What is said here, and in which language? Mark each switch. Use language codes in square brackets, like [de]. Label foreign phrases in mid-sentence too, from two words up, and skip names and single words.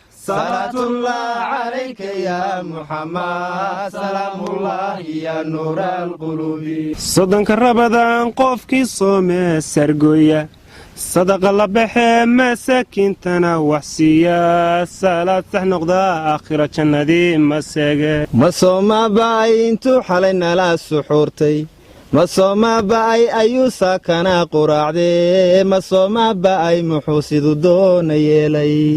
[ar] صلاة الله عليك يا محمد. سلام الله يا نور القلوب. [so] Soddonka Ramadaan qofkii soome sargooya, sadaqa la baxee masaakiintana wax siiya, salaad sax noqda aakhira jannadii ma seege. Ma sooma ba'ay intuu xalay nala suxuurtay, ma sooma ba'ay ayuu saakana quraacdee, ma sooma ba'ay muxuu siduu doona yeelay.